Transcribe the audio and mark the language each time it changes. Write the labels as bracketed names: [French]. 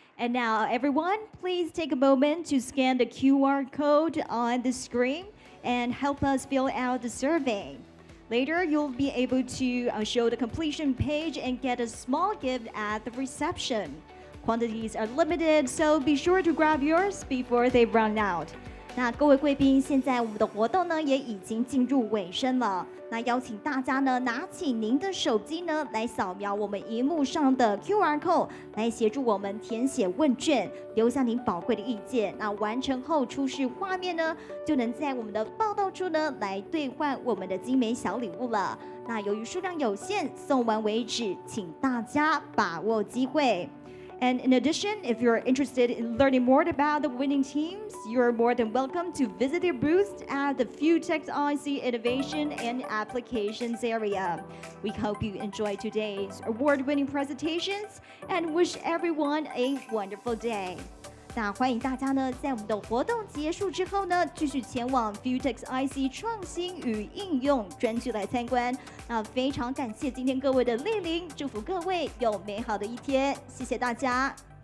[English] And now, everyone, please take a moment to scan the QR code on the screen and help us fill out the survey. Later, you'll be able to show the completion page and get a small gift at the reception. Quantities are limited, so be sure to grab yours before they run out. [Chinese] 那各位贵宾，现在我们的活动呢也已经进入尾声了。那邀请大家呢拿起您的手机呢，来扫描我们荧幕上的 QR code， 来协助我们填写问卷，留下您宝贵的意见。那完成后出示画面呢，就能在我们的报道处呢来兑换我们的精美小礼物了。那由于数量有限，送完为止，请大家把握机会。 [English] And in addition, if you're interested in learning more about the winning teams, you're more than welcome to visit their booth at the FUTEX IC Innovation and Applications area. We hope you enjoy today's award-winning presentations and wish everyone a wonderful day. [Chinese] 那欢迎大家呢，在我们的活动结束之后呢，继续前往 FUTEX IC 创新与应用专区来参观。那非常感谢今天各位的莅临，祝福各位有美好的一天，谢谢大家。